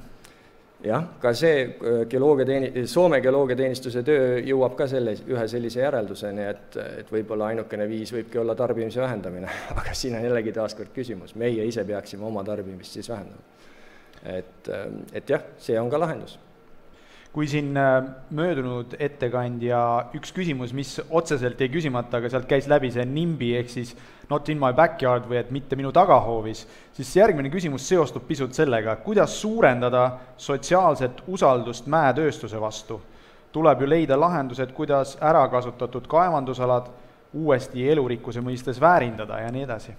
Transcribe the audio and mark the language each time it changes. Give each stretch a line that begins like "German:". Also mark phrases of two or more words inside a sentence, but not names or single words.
Estonian: Jah, ka see Soome geoloogiateenistuse töö jõuab ka ühe sellise järelduseni, et võib-olla ainukene viis võibki olla tarbimise vähendamine, aga siin on jällegi taaskord küsimus, meie ise peaksime oma tarbimist siis vähendama. Et jah, see on ka lahendus. Kui siin möödunud ettekandja üks küsimus, mis otseselt ei küsimata, aga sealt käis läbi see NIMBY ehk siis
English: not in my backyard
Estonian: või et mitte minu tagahoovis, siis järgmine küsimus seostub pisut sellega, kuidas suurendada sotsiaalset usaldust mäetööstuse vastu. Tuleb ju leida lahendused, kuidas ärakasutatud kaevandusalad uuesti elurikkuse mõistes väärindada ja nii edasi.